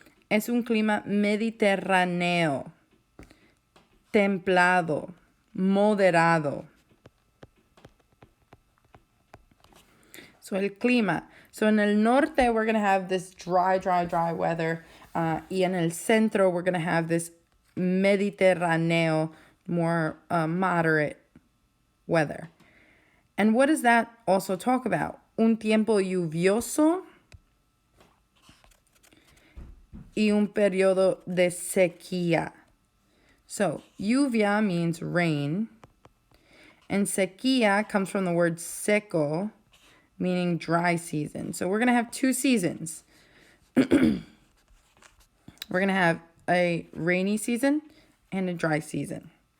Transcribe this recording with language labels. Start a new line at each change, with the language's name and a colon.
Spanish: Es un clima mediterráneo, templado, moderado.
English: So
Spanish: el clima.
English: So in
Spanish: el norte,
English: we're going to have this dry weather.
Spanish: Y en el centro,
English: we're going to have this mediterráneo, more moderate weather. And what does that also talk about?
Spanish: Un tiempo lluvioso y un periodo de sequía.
English: So, lluvia means rain, and sequía comes from the word seco, meaning dry season. So we're going to have two seasons. We're going to have a rainy season and a dry season.